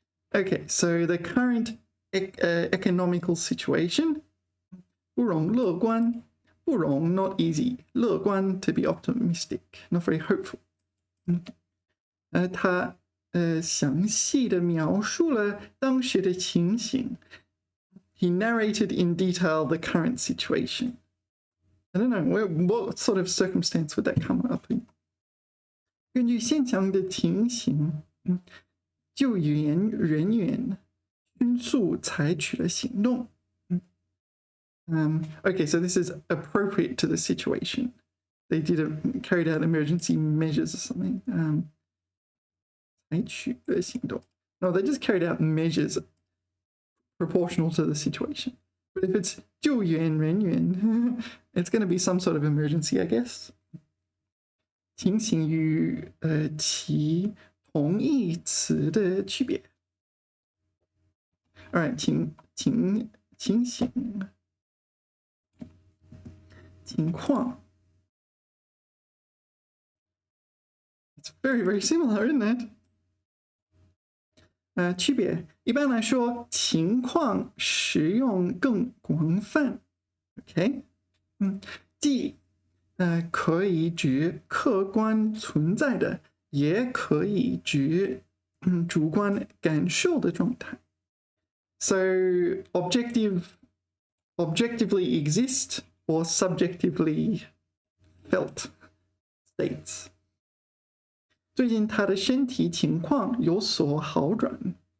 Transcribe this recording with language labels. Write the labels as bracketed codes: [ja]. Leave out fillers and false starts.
[en] Okay, so the current economical situation [zh] 不容乐观，不容 [en] not easy， 乐观 to be optimistic, not very hopeful. [zh] 他详细的描述了当时的情形。 [en] He narrated in detail the current situation. I don't know, what sort of circumstance would that come up in? [zh] 根据现场的情形，救援人员迅速采取了行动。 [en] Okay, so this is appropriate to the situation. They carried out emergency measures or something. [zh] 采取了行动. [en] No, they just carried out measures proportional to the situation. But if it's 救援人员, it's going to be some sort of emergency, I guess. [zh] 情形与其同义词的区别。 [en] All right, 情形情况 It's very, very similar, isn't it? [zh] 区别一般来说，情况使用更广泛。 OK， 既可以指客观存在的，也可以指主观感受的状态。 [en] So objectively exist or subjectively felt states. [zh] 最近他的身体情况有所好转。